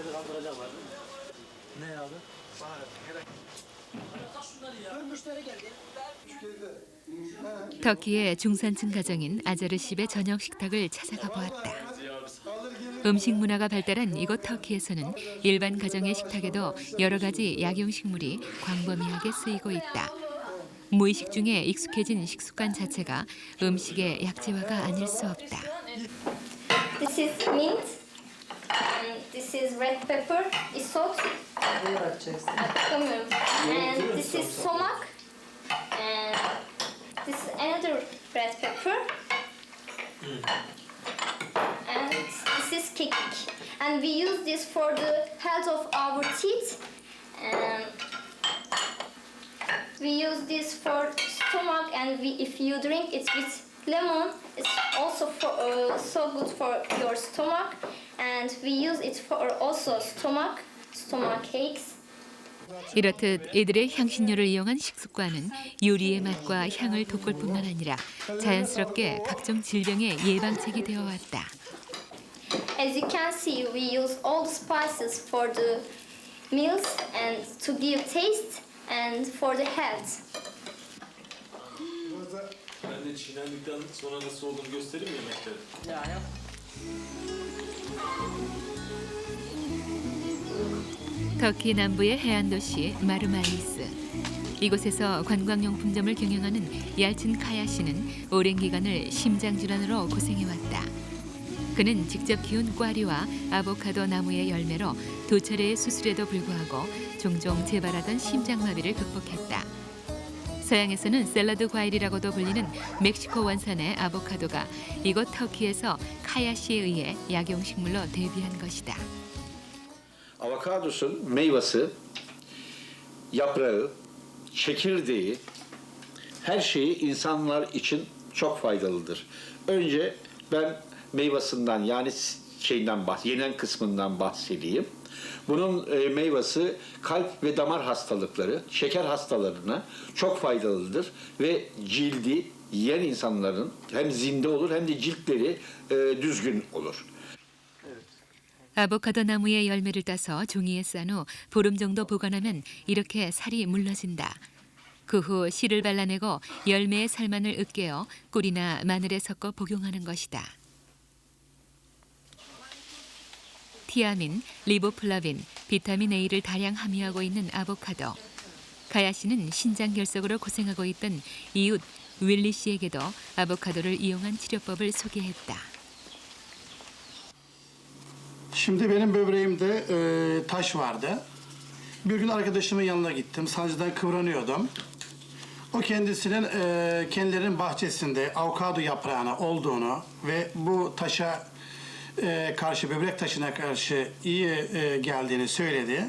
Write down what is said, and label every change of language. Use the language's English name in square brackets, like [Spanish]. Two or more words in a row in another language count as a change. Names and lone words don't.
[Korean] 터키의 중산층 가정인 아자르십의 저녁 식탁을 찾아가 보았다. 음식 문화가 발달한 이곳 터키에서는 일반 가정의 식탁에도 여러 가지 약용식물이 광범위하게 쓰이고 있다. 무의식 중에 익숙해진 식습관 자체가 음식의 약재화가 아닐 수 없다. [English] This is mint. And this is red pepper. Isot. And this is somak. And this is another red pepper. And this is kekik. And we use this for the health of our teeth. And we use this for stomach, and if you drink it with lemon, it's also so good for your stomach. And we use it for also stomach aches. [Korean] 이렇듯 이들의 향신료를 이용한 식습관은 요리의 맛과 향을 돋굴 뿐만 아니라 자연스럽게 각종 질병의 예방책이 되어 왔다. [English] As you can see, we use all the spices for the meals and to give taste and for the health. [Turkish] Ben de çiğnendikten sonra nasıl olduğunu göstereyim mi yemekleri? [Korean] 터키 남부의 해안 도시 마르마리스. 이곳에서 관광용품점을 경영하는 얄친 카야 씨는 오랜 기간을 심장 질환으로 고생해왔다. 그는 직접 키운 꽈리와 아보카도 나무의 열매로 2차례의 수술에도 불구하고 종종 재발하던 심장마비를 극복했다. 서양에서는 샐러드 과일이라고도 불리는 멕시코 원산의 아보카도가 이곳 터키에서 카야 씨에 의해 약용식물로 데뷔한 것이다. [Turkish] Avokadosun meyvesi, yaprağı, çekirdeği, her şeyi insanlar için çok faydalıdır. Önce ben meyvasından yani yenen kısmından bahsedeyim. Bunun meyvesi kalp ve damar hastalıkları, şeker hastalarına çok faydalıdır ve cildi yiyen insanların hem zinde olur hem de ciltleri düzgün olur. [Korean] 아보카도 나무의 열매를 따서 종이에 싼 후 보름 정도 보관하면 이렇게 살이 물러진다. 그 후 씨를 발라내고 열매의 살만을 으깨어 꿀이나 마늘에 섞어 복용하는 것이다. 티아민, 리보플라빈, 비타민 A를 다량 함유하고 있는 아보카도. 가야 씨는 신장 결석으로 고생하고 있던 이웃 윌리 씨에게도 아보카도를 이용한 치료법을 소개했다. [Turkish] Şimdi benim böbreğimde taş vardı. Bir gün arkadaşımın yanına gittim. Sancıdan kıvranıyordum. O kendilerinin bahçesinde avokado yaprağına olduğunu ve bu taşa karşı, böbrek taşına karşı iyi geldiğini söyledi.